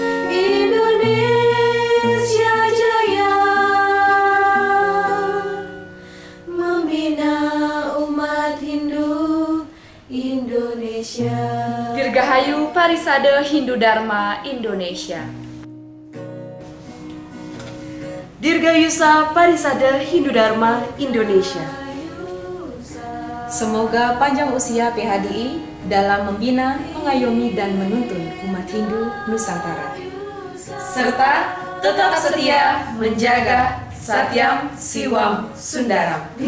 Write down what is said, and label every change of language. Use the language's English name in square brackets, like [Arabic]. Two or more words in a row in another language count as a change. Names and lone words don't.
[Indonesian] Indonesia Jaya, membina umat Hindu Indonesia. Dirgahayu Parisade Hindu Dharma Indonesia. Dirgayusa Parisade Hindu Dharma Indonesia. Semoga panjang usia PHDI dalam membina, mengayomi, dan menuntun umat Hindu Nusantara, serta tetap setia menjaga [Sanskrit] Satyam Siwam Sundaram.